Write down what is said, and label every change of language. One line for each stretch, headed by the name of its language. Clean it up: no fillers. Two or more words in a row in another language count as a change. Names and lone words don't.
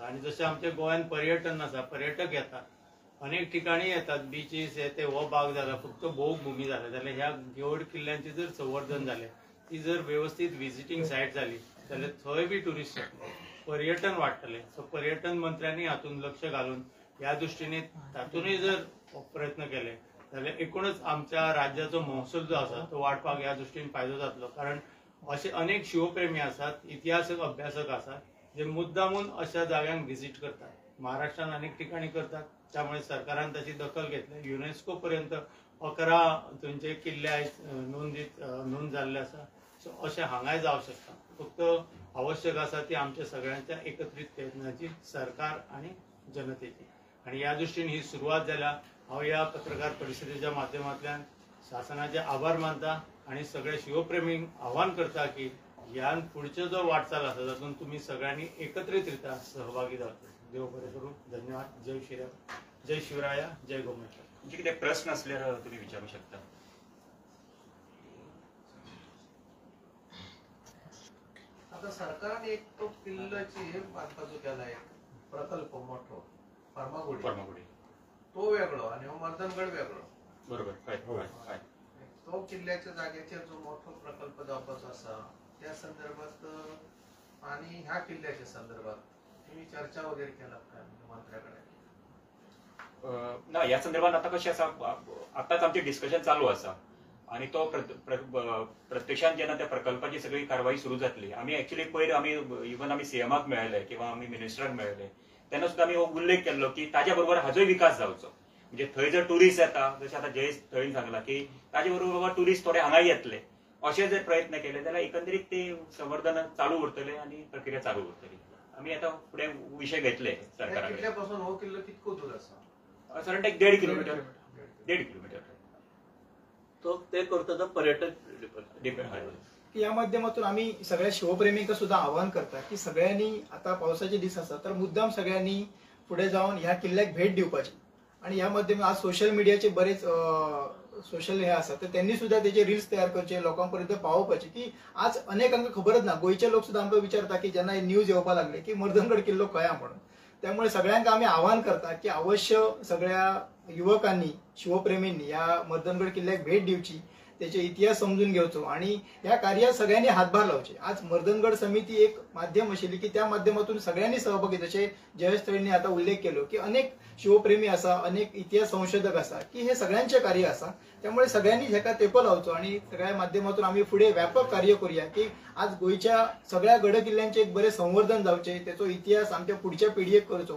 Konkani: आणि जशें आमच्या गोंयांत पर्यटन आसा, पर्यटक येतात, अनेक ठिकाणी येतात, बीचीस हे ते हो भाग जाला, फक्त भोग भूमी जाला, जाल्यार ह्या गड किल्ल्यांचे जर संवर्धन जालें, ती जर व्यवस्थित विजिटींग सायट जाली जाल्यार थंय बी टुरिस्ट येतले, पर्यटन वाडटलें। सो पर्यटन मंत्र्यांनी हातून लक्ष घालून ह्या दृश्टीने तातूनय जर प्रयत्न केले जाल्यार एकूणच आमच्या राज्याचो महसूल जो आसा तो वाडपाक ह्या दृश्टीन फायदो जातलो। कारण असे अनेक शिवप्रेमी आसात, इतिहासक अभ्यासक आसात जे मुद्दामून अशा जाग्यांक व्हिजिट करतात। महाराष्ट्रात अनेक ठिकाणी करतात, त्यामुळे सरकारान ताची दखल घेतली। युनेस्को पर्यंत 11 थंयचे किल्ले आयज नोंद जाल्ले आसा। सो अशें हांगाय जावं शकता, फक्त आवश्यक आसा ती आमच्या सगळ्यांच्या एकत्रित प्रयत्नाची, सरकार आणि जनतेची। आणि या दृष्टीने ही सुरुवात जाल्या। हांव या पत्रकार परिशदेच्या माध्यमांतल्यान शासनाचे आभार मानता आणि सगळे शिवप्रेमींक आव्हान करता की ह्यान पुढचो जो वाटचाल आसा तातूंत तुम्ही सगळ्यांनी एकत्रितरित्या सहभागी जावचे। देव बरें करूं। धन्यवाद। जय श्रीराम, जय शिवराया, जय गोमाता। म्हणजे कितें प्रश्न असल्यार तुम्ही विचारू शकता। आता सरकारने एक तो किल्ल्याची हे बांधकाम केलाय, प्रकल्प मोठो फार्मागुडी, तो वेगळो आणि हो मर्दनगड वेगळो, बरोबर काय तो किल्ल्याच्या जागेचेर जो मोठो प्रकल्प जावपाचो आसा त्या संदर्भात आणि ह्या किल्ल्याच्या संदर्भात तुम्ही चर्चा वगैरे केला काय मंत्र्याकडे? ना, या संदर्भात आता कशें आसा, आताच आमचे डिस्कशन चालू आसा आणि तो प्रत्यक्षात जेन्ना त्या प्रकल्पाची सगळी कारवाई सुरू जातली, आम्ही ऍक्च्युली पयर आम्ही सीएमाक मेळ्ळे किंवा आम्ही मिनिस्टराक मेळ्ळे तेन्ना सुद्धा आम्ही हो उल्लेख केल्लो की ताज्या बरोबर हाजोय विकास जावचो। म्हणजे थंय जर टुरिस्ट येता, जशें आता जयेश थळीन सांगला की ताजे बरोबर बाबा टुरिस्ट थोडे हांगाय येतले, अशें जर प्रयत्न केले जाल्यार एकंदरीत ते संवर्धन चालू उरतले आणि प्रक्रिया चालू उरतली। आम्ही आता फुडें विषय घेतले सरकाराकडे। किल्ल्यापासून हो किल्लो कितको दूर आसा? साधारण 1.5 किलोमीटर। तो ते करता पर्यटक डिपेंड। या माध्यमातून आम्ही सगळ्या शिवप्रेमींना सुद्धा आवाहन करता की सगळ्यांनी, आता पावसाचे दिवस असतात तर मुद्दाम सगळ्यांनी पुढे जाऊन ह्या किल्ल्याक भेट दिवपाची। आणि या माध्यमात आज सोशल मीडियाचे बरेच सोशल हे असतात, तर त्यांनी सुद्धा त्याचे रील्स तयार करचे, लोकांपर्यंत पावपाचे की आज अनेकांना खबरच ना, गोयचे लोक सुद्धा आमकां विचारता की ज्यांना न्यूज येवपा लागले की मर्दनगड किल्लो खंय म्हणून। त्यामुळे सगळ्यांना आम्ही आवाहन करता की अवश्य सगळ्या युवकांनी, शिवप्रेमींनी या मर्दनगड किल्ल्याक भेट दिवची, त्याचे इतिहास समजून घेवचो आणि या कार्यात सगळ्यांनी हातभार लावचे। आज मर्दनगड समिती एक माध्यम आशिल्ली की त्या माध्यमातून सगळ्यांनी सहभागी, जसे जयेश थळींनी आता उल्लेख केलो की अनेक शिवप्रेमी असा, अनेक इतिहास संशोधक असा की हे सगळ्यांचे कार्य असा। त्यामुळे सगळ्यांनी ह्याका तेंपो लावचो आणि सगळ्या माध्यमातून आम्ही पुढे व्यापक कार्य करूया की आज गोयच्या सगळ्या गड किल्ल्यांचे एक बरे संवर्धन जावचे, त्याचो इतिहास आमच्या पुढच्या पिढयेक करचो।